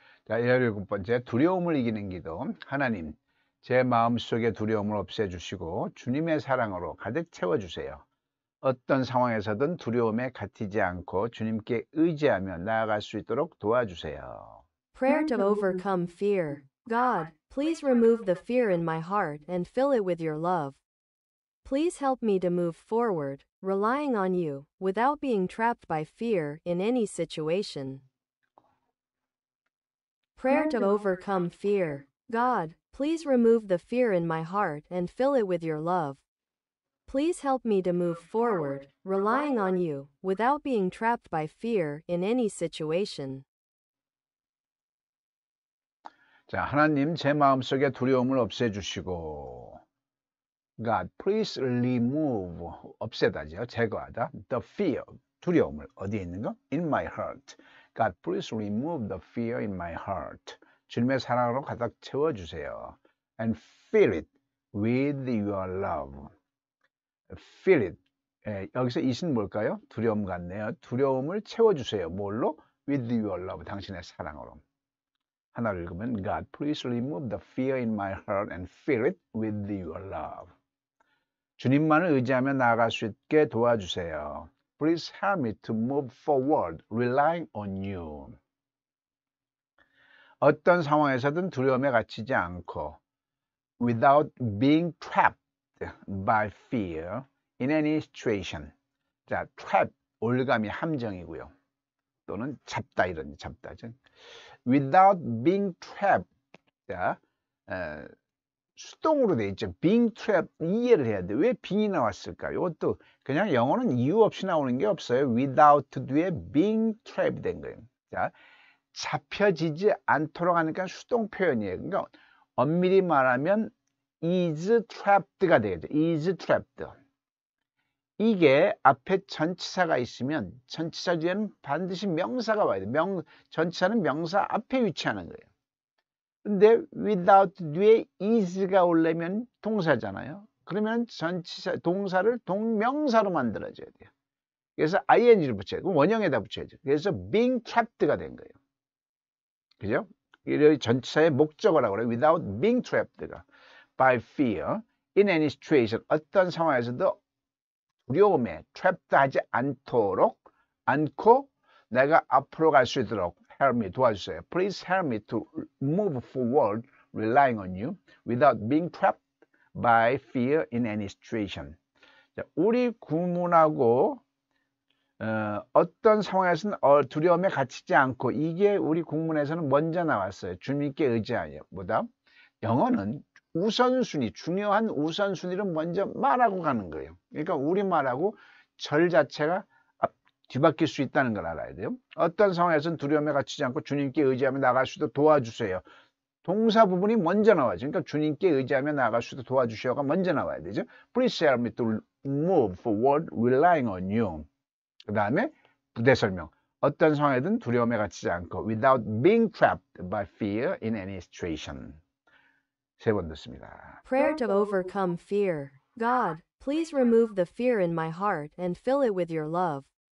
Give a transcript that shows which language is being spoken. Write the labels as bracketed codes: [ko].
[ko] 자, 17번째, 두려움을 이기는 기도. 하나님, 제 마음속의 두려움을 없애주시고 주님의 사랑으로 가득 채워주세요. 어떤 상황에서든 두려움에 갇히지 않고 주님께 의지하며 나아갈 수 있도록 도와주세요. [en] Prayer to overcome fear. God, please remove the fear in my heart and fill it with your love. Please help me to move forward, relying on you, without being trapped by fear in any situation. Prayer to overcome fear. God, please remove the fear in my heart and fill it with your love. Please help me to move forward, relying on you, without being trapped by fear in any situation. [ko] 자, 하나님, 제 마음속의 두려움을 없애주시고 [en] God, please remove, [ko] 없애다죠, 제거하다. [en] The fear, [ko] 두려움을 어디에 있는 거? [en] In my heart. God, please remove the fear in my heart. [ko] 주님의 사랑으로 가득 채워주세요. [en] And fill it with your love. [ko] Fill it. 여기서 it은 뭘까요? 두려움 같네요. 두려움을 채워주세요. 뭘로? [en] With your love. [ko] 당신의 사랑으로. 하나를 읽으면 [en] God, please remove the fear in my heart and fill it with your love. [ko] 주님만을 의지하며 나아갈 수 있게 도와주세요. [en] Please help me to move forward, relying on you. [ko] 어떤 상황에서든 두려움에 갇히지 않고 [en] without being trapped by fear in any situation. [ko] 자, trap, 올감이 함정이고요. 또는 잡다 이런 잡다죠. [en] Without being trapped. [ko] 자, 수동으로 돼 있죠. being trapped 이해를 해야 돼. 왜 being이 나왔을까요? 이것도 그냥 영어는 이유 없이 나오는 게 없어요. without 뒤에 [en] being trapped [ko] 된 거예요. 자, 잡혀지지 않도록 하니까 수동 표현이에요. 그러니까 엄밀히 말하면 is trapped가 되겠죠. is trapped. 이게 앞에 전치사가 있으면 전치사 뒤에는 반드시 명사가 와야 돼. 전치사는 명사 앞에 위치하는 거예요. 근데 without 뒤에 is가 오려면 동사잖아요. 그러면 전치사 동사를 동명사로 만들어줘야 돼요. 그래서 ing를 붙여야 돼요. 원형에다 붙여야죠. 그래서 being trapped가 된 거예요. 그죠? 이 전치사의 목적어라고 그래요. [en] without being trapped by fear in any situation. [ko] 어떤 상황에서도 두려움에 trapped 하지 않고 내가 앞으로 갈 수 있도록 [en] help me [ko] 도와주세요. [en] Please help me to move forward relying on you without being trapped by fear in any situation. [ko] 자, 우리 구문하고 어떤 상황에서는 두려움에 갇히지 않고 이게 우리 국문에서는 먼저 나왔어요. 주님께 의지하여. 뭐다? 영어는 우선순위, 중요한 우선순위를 먼저 말하고 가는 거예요. 그러니까 우리말하고 절 자체가 뒤바뀔 수 있다는 걸 알아야 돼요. 어떤 상황에서는 두려움에 갇히지 않고 주님께 의지하며 나갈 수 있도록 도와주세요. 동사 부분이 먼저 나와야죠. 그러니까 주님께 의지하며 나갈 수 있도록 도와주시오가 먼저 나와야 되죠. [en] Please help me to move forward relying on you. [ko] 그 다음에 부대 설명. 어떤 상황에든 두려움에 갇히지 않고 [en] without being trapped by fear in any situation. [ko] 세 번 듣습니다. [en] Prayer to overcome fear. God, please remove the fear in my heart and fill it with your love.